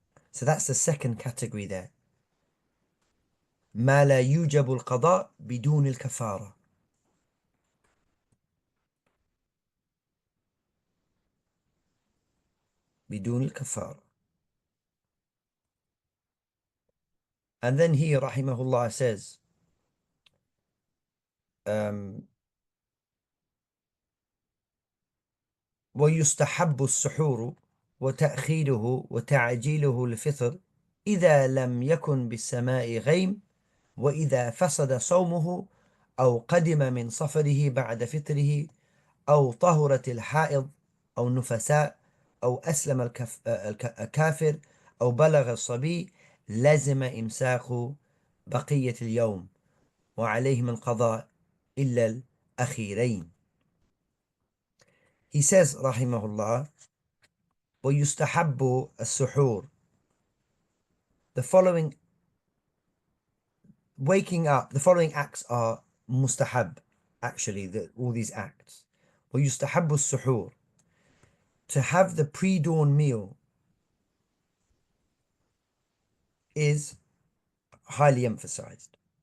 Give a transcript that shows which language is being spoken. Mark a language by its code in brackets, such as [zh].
[en] So that's the second category there. [ar] ما لا يوجب القضاء بدون الكفارة. بدون الكفارة. [en] And then he rahimahullah says [ar] ويستحب السحور وتأخيره وتعجيله الفطر إذا لم يكن بالسماء غيم وإذا فسد صومه أو قدم من سفره بعد فطره أو طهرت الحائض أو النفساء أو أسلم الكافر أو بلغ الصبي لزم إمساك بقية اليوم وعليه من قضاء إلا الأخيرين. [en] He says rahimahullah [ar] ويستحب السحور. [en] The following waking up, the following acts are mustahab, actually, all these acts. [ar] ويستحب السحور, [en] to have the pre-dawn meal is highly emphasized.